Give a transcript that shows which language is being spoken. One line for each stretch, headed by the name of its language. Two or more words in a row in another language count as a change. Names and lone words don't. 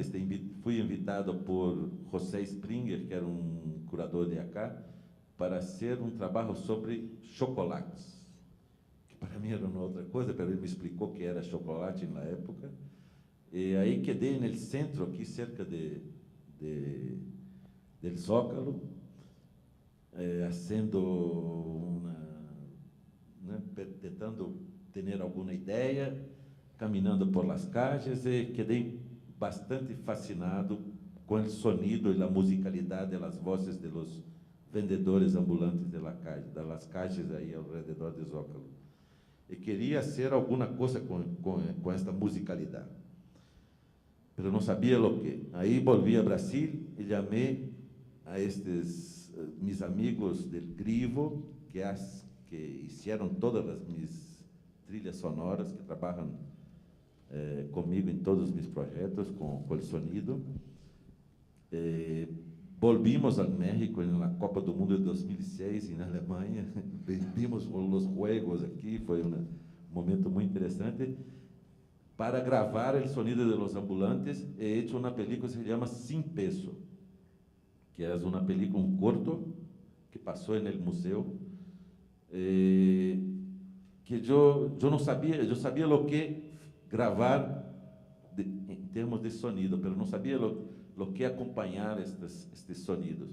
Portuguese: Fui invitado por José Springer, que era um curador de acá, para fazer um trabalho sobre chocolates, que para mim era uma outra coisa, mas ele me explicou que era chocolate na época. E aí quedei no centro, aqui
Spanish: cerca del Zócalo,
Portuguese: tentando ter alguma ideia, caminhando
Spanish: por las calles,
Portuguese: e quedei bastante fascinado com o sonido e a musicalidade das vozes
Spanish: de los vendedores ambulantes
Portuguese: das caixas aí ao redor de Zócalo. E queria ser alguma coisa com esta musicalidade, mas não sabia o que. Aí volvi a Brasil e chamei a estes
Spanish: mis amigos del Grivo,
Portuguese: que fizeram todas as minhas trilhas sonoras, que trabalham comigo em todos os meus projetos, com o sonido. Volvimos ao México na Copa do Mundo de 2006, na Alemanha. Vimos os jogos aqui, foi um momento muito interessante, para gravar o sonido
Spanish: de los ambulantes. He hecho
Portuguese: uma película que se chama Sin Peso, que é uma película, um corto, que passou no museu, que eu não sabia, eu sabia o que gravar em termos de sonido, mas não sabia o que acompanhar estes sonidos.